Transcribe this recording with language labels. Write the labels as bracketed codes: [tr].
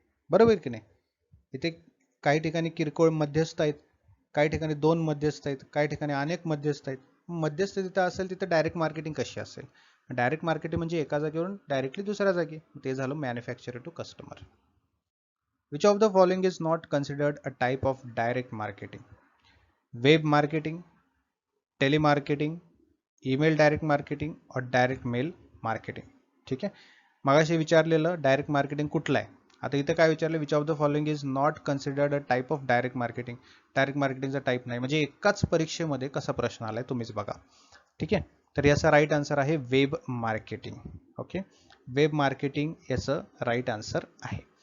[mr] बरोबर की नाही, इथे काही ठिकाणी किरकोळ मध्यस्थ आहेत, काही ठिकाणी दोन मध्यस्थ आहेत, काही ठिकाणी अनेक मध्यस्थ आहेत. मध्यस्थ तिथं असेल तिथं डायरेक्ट मार्केटिंग कशी असेल? डायरेक्ट मार्केटिंग म्हणजे एका जागेवरून डायरेक्टली दुसऱ्या जागी, ते झालं manufacturer to customer. [en] Which of the following is not considered a type of direct marketing? Web marketing, telemarketing, email direct marketing और direct mail marketing. [mr] ठीक आहे, मगाशी विचारलेलं डायरेक्ट मार्केटिंग कुठलं आहे, आता इथं काय विचारलं, [en] Which of the following is not considered a type of direct marketing. [mr] Direct मार्केटिंगचा टाईप नाही, म्हणजे एकाच परीक्षेमध्ये कसा प्रश्न आलाय तुम्हीच बघा. ठीक आहे, तर याचा राईट आन्सर आहे web marketing. Okay, web marketing याचं राईट आन्सर आहे.